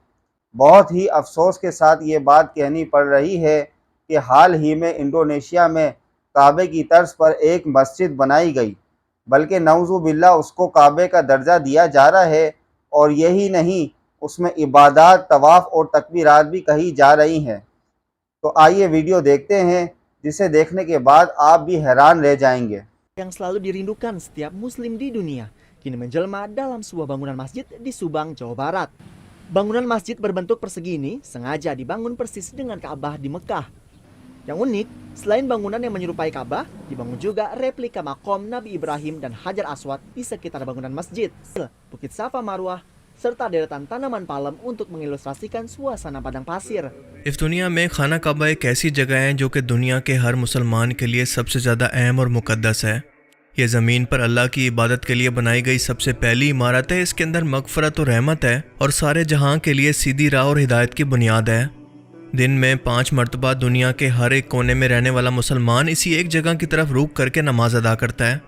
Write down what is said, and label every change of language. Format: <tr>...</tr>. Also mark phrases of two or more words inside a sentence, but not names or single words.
<ur>بہت ہی افسوس کے ساتھ یہ بات کہنی پڑ رہی ہے کہ حال ہی میں انڈونیشیا میں کعبے کی طرز پر ایک مسجد بنائی گئی، بلکہ</ur> <ar>نعوذ باللہ</ar> <ur>اس کو کعبے کا درجہ دیا جا رہا ہے، اور یہی نہیں، اس میں عبادات، طواف اور تکبیرات بھی کہی جا رہی ہیں۔ تو آئیے ویڈیو دیکھتے ہیں، جسے دیکھنے کے بعد آپ بھی حیران رہ جائیں گے۔</ur> <id>Yang selalu dirindukan setiap muslim di dunia kini menjelma dalam sebuah bangunan masjid di Subang, Jawa Barat. Bangunan masjid berbentuk persegi ini sengaja dibangun persis dengan Ka'bah di Mekah. Yang unik, selain bangunan yang menyerupai Ka'bah, dibangun juga replika makom Nabi Ibrahim dan Hajar Aswad di sekitar bangunan masjid. Bukit Safa Marwah, serta deretan tanaman palem untuk mengilustrasikan suasana padang pasir.</id> <ur>اس دنیا میں خانہ کعبہ ایک ایسی جگہ ہے جو کہ دنیا کے ہر مسلمان کے لیے سب سے زیادہ اہم اور مقدس ہے۔ یہ زمین پر اللہ کی عبادت کے لیے بنائی گئی سب سے پہلی عمارت ہے۔ اس کے اندر مغفرت اور رحمت ہے اور سارے جہاں کے لیے سیدھی راہ اور ہدایت کی بنیاد ہے۔ دن میں 5 مرتبہ دنیا کے ہر ایک کونے میں رہنے والا مسلمان اسی ایک جگہ کی طرف رخ کر کے نماز ادا کرتا ہے۔</ur>